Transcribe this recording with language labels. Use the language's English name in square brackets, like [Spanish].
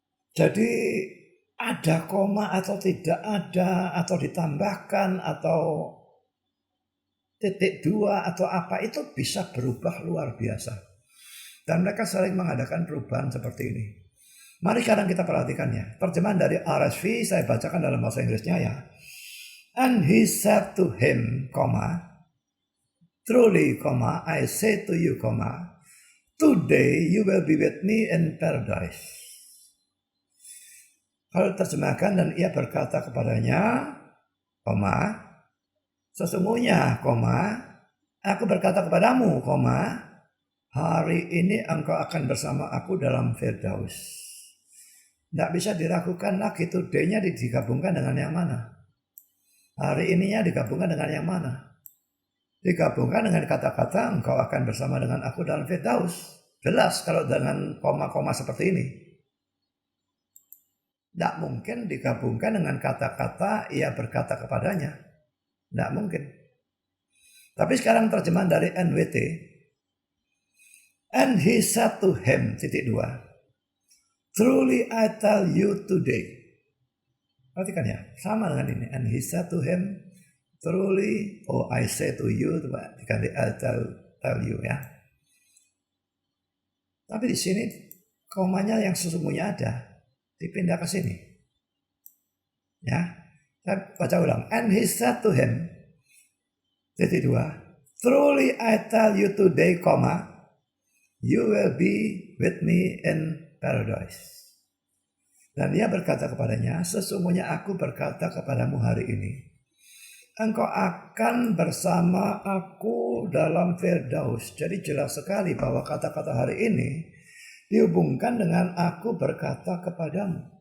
[Indonesian] Jadi ada koma atau tidak ada, atau ditambahkan, atau titik dua atau apa, itu bisa berubah luar biasa. Dan mereka sering mengadakan perubahan seperti ini. Mari sekarang kita perhatikannya. Terjemahan dari RSV saya bacakan dalam bahasa Inggrisnya ya. [English] And he said to him, truly, I say to you, today you will be with me in paradise. [Indonesian] Kalau terjemahkan, dan ia berkata kepadanya, sesungguhnya, aku berkata kepadamu, hari ini engkau akan bersama aku dalam Firdaus. Tidak bisa diragukan lagi, today-nya digabungkan dengan yang mana? Hari ininya digabungkan dengan yang mana? Digabungkan dengan kata-kata engkau akan bersama dengan aku dalam Firdaus. Jelas kalau dengan koma-koma seperti ini. Tidak mungkin digabungkan dengan kata-kata ia berkata kepadanya. Tidak mungkin. Tapi sekarang terjemahan dari NWT. [English] And he said to him, truly I tell you today. [Indonesian] Perhatikan ya, sama dengan ini. [English] And he said to him, truly, I say to you, [Indonesian] diganti [English] I tell you ya. [Indonesian] Tapi di sini komanya yang sesungguhnya ada, dipindah ke sini. Ya, saya baca ulang. [English] And he said to him, truly I tell you today, you will be with me in paradise. [Indonesian] Dan dia berkata kepadanya, sesungguhnya aku berkata kepadamu hari ini, engkau akan bersama aku dalam Firdaus. Jadi jelas sekali bahwa kata-kata hari ini dihubungkan dengan aku berkata kepadamu.